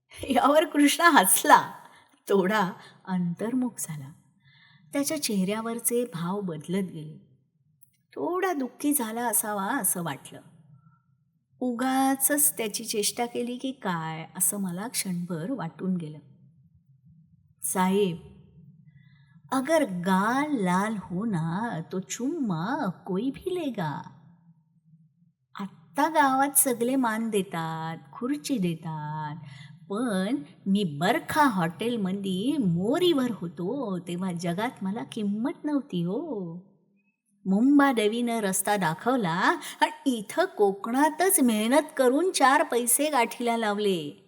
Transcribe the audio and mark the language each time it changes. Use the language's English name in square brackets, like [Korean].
[Marathi] यावर कृष्णा हसला, थोडा अंतर्मुख झाला. त्याच्या चेहऱ्यावरचे भाव बदलत गेले. थोडा दुःखी झाला असावा असं वाटलं. उगाचच त्याची चेष्टा केली की काय असं मला क्षणभर वाटून गेलं. [Hindi] साहेब, अगर गाल लाल होना तो चुम्मा कोई भी लेगा. [Marathi] आत्ता गावात सगळे मान देतात, खुर्ची देतात, पण मी बरखा हॉटेलमध्ये मोरीवर होतो तेव्हा जगात मला किंमत नव्हती हो. मुंबादेवीनं रस्ता दाखवला आणि इथं कोकणातच मेहनत करून 4 पैसे गाठीला लावले.